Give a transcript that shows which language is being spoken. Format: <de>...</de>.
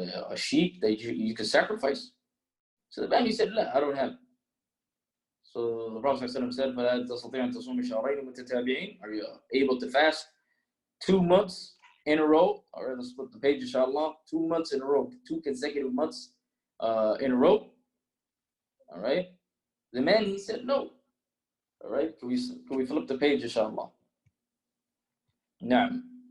<en>A sheep that you can sacrifice? So the man, he said, لا, I don't have. So the Prophet ﷺ said,</en> <ar>فَلَا تَسْتَطِيعَ أَن تَصُومَ شَهْرَيْنِ مُتَتَابِعِينَ.</ar> <en>Are you able to fast 2 months in a row? All right, let's flip the page, inshallah. 2 months in a row, 2 consecutive months in a row. All right. The man, he said, no. All right, can we flip the page, inshallah? Naam.</en>